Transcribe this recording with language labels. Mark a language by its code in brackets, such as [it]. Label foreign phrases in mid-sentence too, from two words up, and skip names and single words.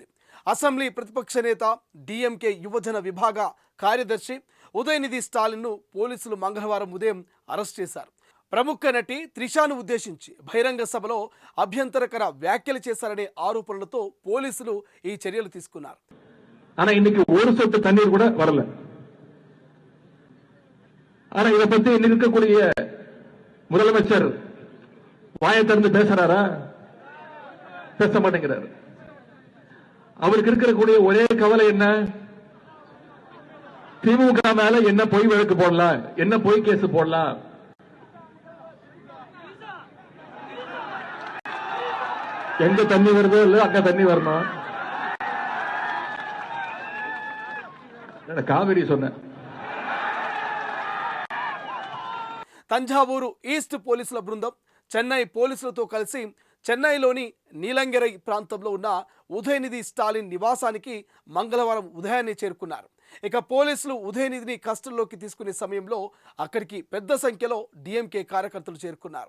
[te] అసెంబ్లీ ప్రతిపక్ష నేత డిఎంకే యువజన విభాగ కార్యదర్శి ఉదయనిధి స్టాలిన్ను పోలీసులు మంగళవారం ఉదయం అరెస్ట్ చేశారు. ప్రముఖ నటి త్రిషాను ఉద్దేశించి బహిరంగ సభలో అభ్యంతరకర వ్యాఖ్యలు చేశారనే ఆరోపణలతో పోలీసులు ఈ చర్యలు తీసుకున్నారు. [ta] ஆனா இன்னைக்கு ஒரு சொட்டு தண்ணீர் கூட வரல. ஆனா இதை பத்தி இன்னைக்கு இருக்கக்கூடிய முதலமைச்சர் வாயை திறந்து பேசுறாரா? பேச மாட்டேங்கிறாரு. அவருக்கு இருக்கக்கூடிய ஒரே கவலை என்ன, திமுக மேல என்ன பொய் வழக்கு போடலாம், என்ன பொய் கேஸ் போடலாம். எங்க தண்ணி வருதோ இல்ல அங்க தண்ணி வரணும். காவிரி சொன்ன [te] తంజావూరు ఈస్ట్ పోలీసుల బృందం చెన్నై పోలీసులతో కలిసి చెన్నైలోని నీలంగెరై ప్రాంతంలో ఉన్న ఉదయనిధి స్టాలిన్ నివాసానికి మంగళవారం ఉదయాన్నే చేరుకున్నారు. ఇక పోలీసులు ఉదయనిధిని కస్టడీలోకి తీసుకునే సమయంలో అక్కడికి పెద్ద సంఖ్యలో డిఎంకే కార్యకర్తలు చేరుకున్నారు.